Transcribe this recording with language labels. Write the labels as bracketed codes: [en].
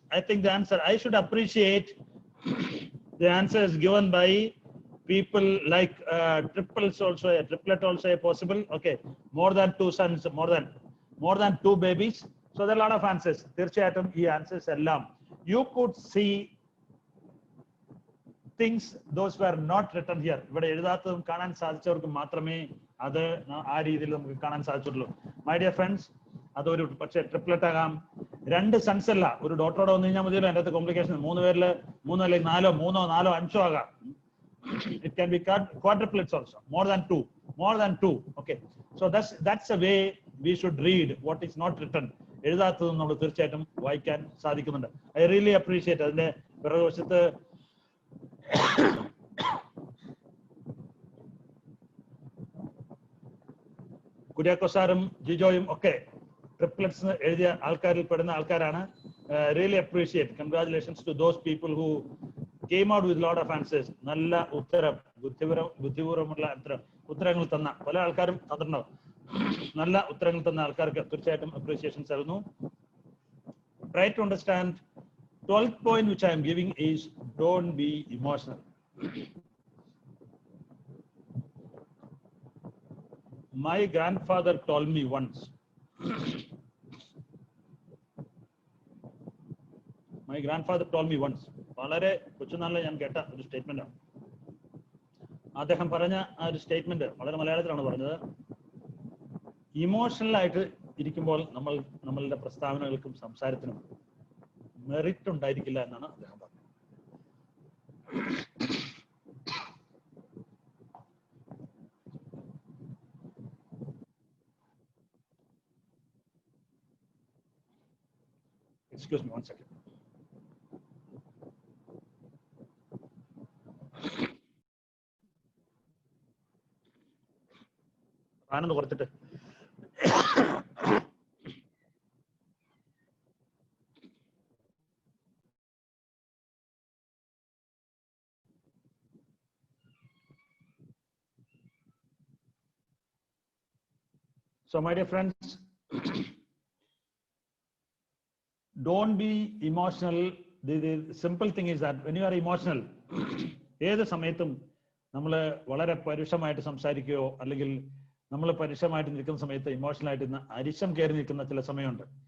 [en] I think the answer, I should appreciate the answer is given by people like triples also, a triplet also a possible. Okay, more than 2 sons, more than 2 babies. So there are a lot of answers. [ml] തീർച്ചയായിട്ടും ഈ [en] answers എല്ലാം you could see things those were not written here. [ml] ഇവിടെ എഴുതാത്തതും കാണാൻ സാധിച്ചവർക്ക് മാത്രമേ അത് ആ രീതിയിൽ നമുക്ക് കാണാൻ സാധിച്ചുള്ളൂ. മൈ ഡിയർ ഫ്രണ്ട്സ്, അതൊരു പക്ഷേ ട്രിപ്ലെറ്റ് ആകാം, 2 സൺസ് അല്ല, ഒരു ഡോട്ടറോടെ വന്നു കഴിഞ്ഞാൽ മതിയല്ലോ അതിൻ്റെ അകത്ത് കോംപ്ലിക്കേഷൻ. 3 പേരിൽ 3 അല്ലെങ്കിൽ 4, 3, 4, 5 ആകാം. [en] It can be quadruplets also, more than two. Okay, so that's a way we should read what is not written. [ml] എഴുതാത്തതും നമ്മൾ തീർച്ചയായിട്ടും വായിക്കാൻ സാധിക്കുന്നുണ്ട്. [en] I really appreciate. [ml] അതിന്റെ പിറകുവശത്ത് കുര്യാക്കോ സാറും ജിജോയും ഒക്കെ ട്രിപ്ലെറ്റ്സ് എഴുതിയ ആൾക്കാരിൽ പെടുന്ന ആൾക്കാരാണ്. [en] Really appreciate. [ml] Congratulations to those people who [en] came out with lot of answers. [ml] നല്ല ഉത്തരം, ബുദ്ധിപൂർവ്വമുള്ള ഉത്തരങ്ങൾ തന്ന പല ആൾക്കാരും തന്നിട്ടുണ്ടാവും. നല്ല ഉത്തരങ്ങൾ തന്ന ആൾക്കാർക്ക് തീർച്ചയായിട്ടും അപ്രീസിയേഷൻസ് ആയിരുന്നു. [en] Try to understand. 12th point which I am giving is don't be emotional. My grandfather told me once. My grandfather told me once. [ml] വളരെ കൊച്ചുനാളിൽ ഞാൻ കേട്ട ഒരു സ്റ്റേറ്റ്മെന്റ് ആണ്. അദ്ദേഹം പറഞ്ഞ ആ ഒരു സ്റ്റേറ്റ്മെന്റ് വളരെ മലയാളത്തിലാണ് പറഞ്ഞത്. ഇമോഷണൽ ആയിട്ട് ഇരിക്കുമ്പോൾ നമ്മളുടെ പ്രസ്താവനകൾക്കും സംസാരത്തിനും മെറിറ്റ് ഉണ്ടായിരിക്കില്ല എന്നാണ് അദ്ദേഹം പറഞ്ഞത്. [en] Excuse me 1 second. [ml] ഫാനൊന്ന് കുറച്ചിട്ട്. [en] So my dear friends, don't be emotional. The simple thing is that when you are emotional, [ml] ഏത് സമയത്തും നമ്മൾ വളരെ പരുഷമായിട്ട് സംസാരിക്കുകയോ അല്ലെങ്കിൽ നമ്മൾ പരുഷമായിട്ട് നിൽക്കുന്ന സമയത്ത് ഇമോഷണൽ ആയിട്ട് അരിശം കയറി നിൽക്കുന്ന ചില സമയമുണ്ട്.